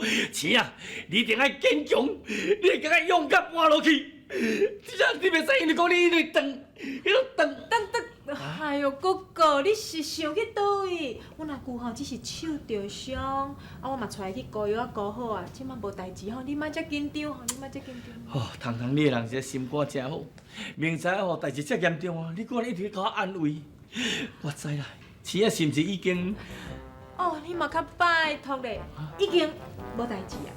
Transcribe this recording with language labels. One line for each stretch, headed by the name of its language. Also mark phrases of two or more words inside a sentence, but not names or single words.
Min Nan Chinese: 钱啊，你一定要坚强，你一定要勇敢活落去。你袂使因为讲你咧等。哎呦，哥哥，你是想去倒位？我若句吼只是手着伤，我嘛带去膏药膏好啊。即摆无代志吼，你莫遮紧张吼，你莫遮紧张。糖你个人这心肝真好，明知吼代志遮严重哦，你搁一直甲我安慰。我知啦，钱啊是毋是已经？你嘛较拜托咧，已经无代志啊。